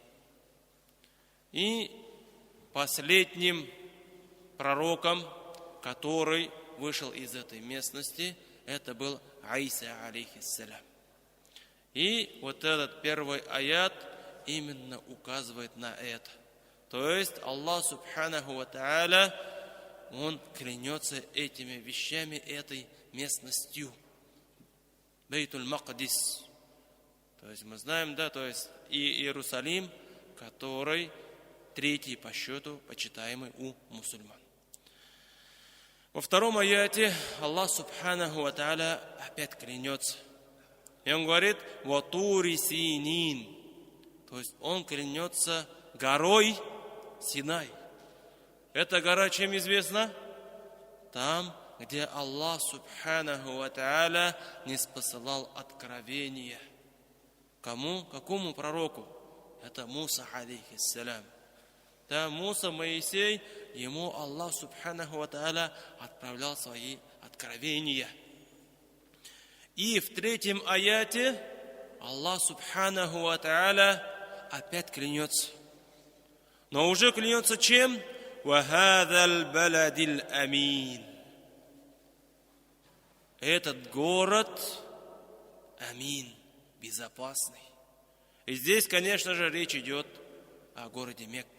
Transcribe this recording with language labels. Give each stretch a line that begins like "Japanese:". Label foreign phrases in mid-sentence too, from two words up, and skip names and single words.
Russian: И последним пророком, который вышел из этой местности, это был Иса алейхиссалям. И вот этот первый аят именно указывает на это. То есть
Arabic: الله سبحانه وتعالى,
Russian: Он клянется этими вещами, этой местностью. Бейтуль Макдис. То есть мы знаем, то есть и Иерусалим, который третий по счету, почитаемый у мусульман. Во втором аяте
Arabic: الله سبحانه وتعالى
Russian: опять клянется. И Он говорит:
Arabic: «والطور سينين».
Russian: То есть Он клянется горой Синай. Эта гора чем известна? Там, где
Arabic: الله سبحانه وتعالى
Russian: не спосылал откровения. Кому? Какому пророку? Это Муса алейхиссалям. Муса, Моисей, ему
Arabic: الله سبحانه وتعالى
Russian: отправлял свои откровения. И в третьем аяте
Arabic: الله سبحانه وتعالى
Russian: опять клянется. Но уже клянется чем?
Arabic: «وهذا البلد الأمين».
Russian: Этот город амин, безопасный. И здесь, конечно же, речь идет о городе Мекка.